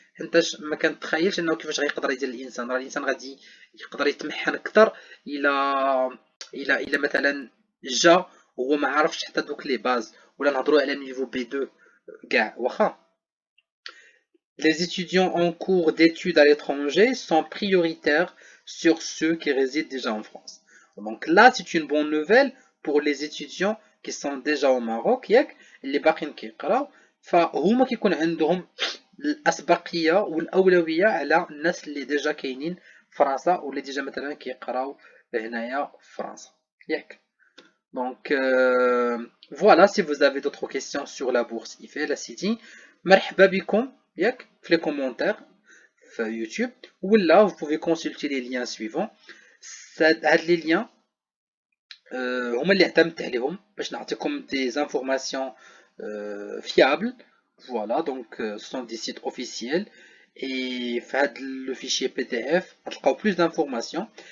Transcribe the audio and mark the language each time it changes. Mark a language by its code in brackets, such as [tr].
[ar] حيت ما كنتخيلش انه كيفاش غيقدر يدير الانسان، راه الانسان غادي يقدر يتمحن اكثر الى مثلا جا وهو ما عرفش حتى دوك لي باز، ولا نهضروا على نيفو بي 2 كاع واخا. [fr] Les étudiants en cours d'études à l'étranger sont prioritaires sur ceux qui résident déjà en France. Donc là, c'est une bonne nouvelle pour les étudiants qui sont déjà au Maroc. [ar] اللي باقيين كيقراو فهما كيكون عندهم الأسبقية والأولوية على الناس اللي ديجا كاينين في فرنسا واللي ديجا مثلا كيقراو هنايا في فرنسا ياك. [fr] Donc voilà, si vous avez d'autres questions sur la bourse IFEL [ar] سيدي مرحبا بكم ياك [fr] في les commentaires [ar] في يوتيوب ولا [fr] vous pouvez consulter les liens suivants. [ar] هاد لي liens هما اللي اعتمدت عليهم باش نعطيكم [fr] des informations fiables. Voilà, donc ce sont des sites officiels et [ar] في هاد [fr] le fichier PDF [ar] غتلقاو [fr] plus d'informations.